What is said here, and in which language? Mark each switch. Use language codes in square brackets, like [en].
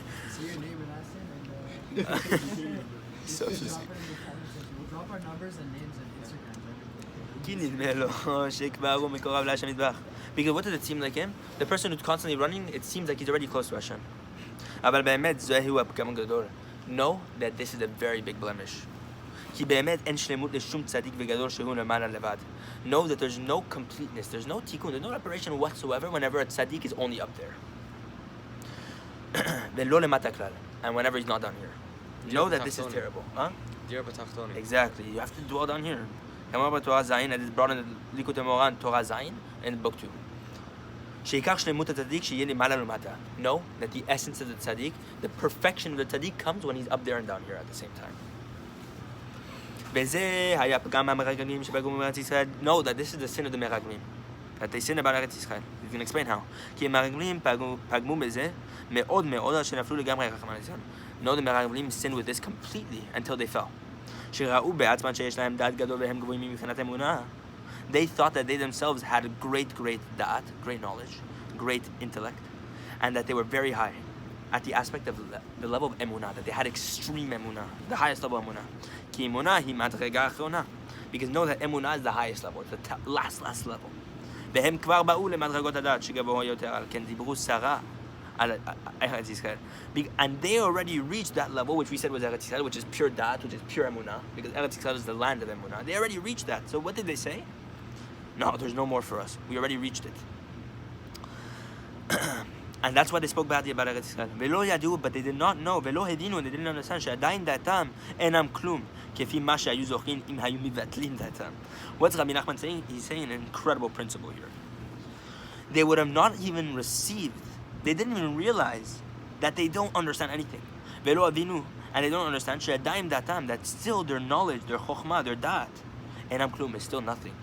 [en] See your name and last name and So drop it in easy. the comment section. We'll drop our numbers and names and Instagrams. [he] כי נדמה לו שכבר הוא מקורב להשם יתברך. [en] Because what does it seem like him? The person who's constantly running, it seems like he's already close to Hashem. [he] אבל באמת זהו הפגם הגדול. [en] Know that this is a very big blemish. [he] כי באמת אין שלמות לשום צדיק וגדול שהוא למעלה לבד. [en] Know that there's no completeness, there's no tikkun, there's no reparation whatsoever whenever a tzaddik is only up there. [he] ולא למטה כלל. [en] And whenever he's not down here. Know that this is terrible. Huh? Dear B'tachtoni. Exactly. You have to dwell down here. Torah Zayin, that is brought in the likutei Moran, Torah Zayin, in book 2. [he] שעיקר שלמות הצדיק שיהיה למעלה ולמטה. [en] Know that the essence of the tzaddik, the perfection of the tzaddik comes when he's up there and down here at the same time. [he] וזה היה פגם מהמרגלים שפגעו בארץ ישראל. [en] Know that this is the sin of the מרגלים. That they sin about ארץ ישראל. You can explain how. [he] כי המרגלים פגמו בזה מאוד מאוד עד שנפלו לגמרי רחמנא ליצלן. [en] Know the מרגלים sinned with this completely until they fell. [he] שראו בעצמם שיש להם דעת גדול והם גבוהים מבחינת אמונה. [en] They thought that they themselves had a great da'at, great knowledge, great intellect, and that they were very high at the aspect of the level of emunah, that they had extreme emunah, the highest level of emunah. [he] Ki emunah hi madrega achronah. [en] Because know that emunah is the highest level, it's the last level. [he] והם כבר באו למדרגות הדעת שגבוה יותר, על כן דיברו סרה על ארץ ישראל. [en] And they already reached that level, which we said was Eretz Yisrael, which is pure da'at, which is pure emunah, because Eretz Yisrael is the land of emunah. They already reached that. So what did they say? No, there's no more for us. We already reached it. And that's why they spoke badly about Eretz Yisrael. [he] ולא ידעו, [en] but they did not know, [he] ולא הבינו, [en] they didn't understand, [he] שעדיין דעתם אינם כלום, כפי מה שהיו זוכרים אם היו מבטלים דעתם. [en] What's Rabbi Nachman saying? He's saying an incredible principle here. They would have not even received, they didn't even realize that they don't understand anything. [he] ולא הבינו, [en] and they don't understand, [he] שעדיין דעתם, [en] that still their knowledge, their chokhmah, their da'at, [he] אינם כלום, [en] is still nothing.